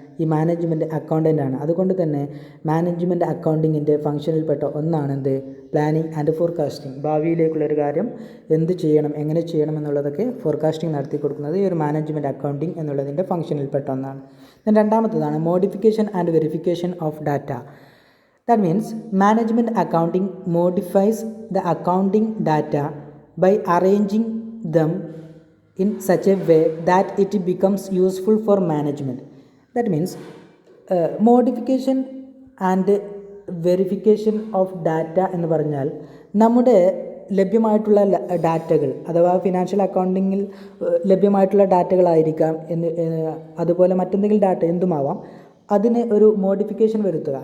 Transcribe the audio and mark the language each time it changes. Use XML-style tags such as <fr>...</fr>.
<ml>ഈ മാനേജ്മെൻറ്റ് അക്കൗണ്ടൻ്റാണ്. അതുകൊണ്ട് തന്നെ മാനേജ്മെൻറ്റ് അക്കൗണ്ടിങ്ങിൻ്റെ ഫംഗ്ഷനിൽപ്പെട്ട ഒന്നാണെന്ത്? Planning and forecasting. ഭാവിയിലേക്കുള്ളൊരു കാര്യം എന്ത് ചെയ്യണം, എങ്ങനെ ചെയ്യണം എന്നുള്ളതൊക്കെ ഫോർകാസ്റ്റിംഗ് നടത്തി കൊടുക്കുന്നത് ഈ ഒരു മാനേജ്മെൻറ്റ് അക്കൗണ്ടിങ് എന്നുള്ളതിൻ്റെ ഫംഗ്ഷനിൽപ്പെട്ട ഒന്നാണ്. രണ്ടാമത്തതാണ് modification and verification of data.</ml> <en>That means management accounting modifies the accounting data by arranging them in such a way that it becomes useful for management. That means modification and verification of data</en> <ml>എന്ന് പറഞ്ഞാൽ നമ്മുടെ ലഭ്യമായിട്ടുള്ള ഡാറ്റകൾ, അഥവാ financial അക്കൗണ്ടിങ്ങിൽ ലഭ്യമായിട്ടുള്ള ഡാറ്റകളായിരിക്കാം, അതുപോലെ മറ്റെന്തെങ്കിലും data എന്തുമാവാം, അതിന് ഒരു മോഡിഫിക്കേഷൻ വരുത്തുക.</ml>